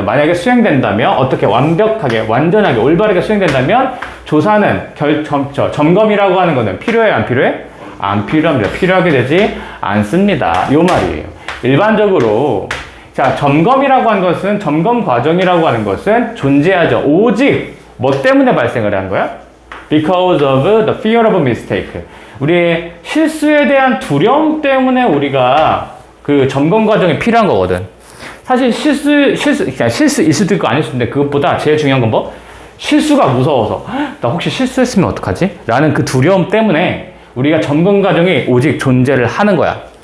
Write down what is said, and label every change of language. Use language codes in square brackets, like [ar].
[ko] 만약에 수행된다면, 어떻게 완벽하게, 완전하게, 올바르게 수행된다면 조사는 점검이라고 하는 거는 필요해? 안 필요해? 안 필요합니다. 필요하게 되지 않습니다. 요 말이에요. 일반적으로 자, 점검이라고 하는 것은, 점검 과정이라고 하는 것은 존재하죠. 오직 뭐 때문에 발생을 한 거야? [en] Because of the fear of mistake. [ko] 우리의 실수에 대한 두려움 때문에 우리가 그 점검 과정이 필요한 거거든. 사실 실수일 수도 있고 아닐 수도 있는데, 그것보다 제일 중요한 건 뭐? 실수가 무서워서 나 혹시 실수했으면 어떡하지? 라는 그 두려움 때문에 우리가 점검 과정이 오직 존재를 하는 거야.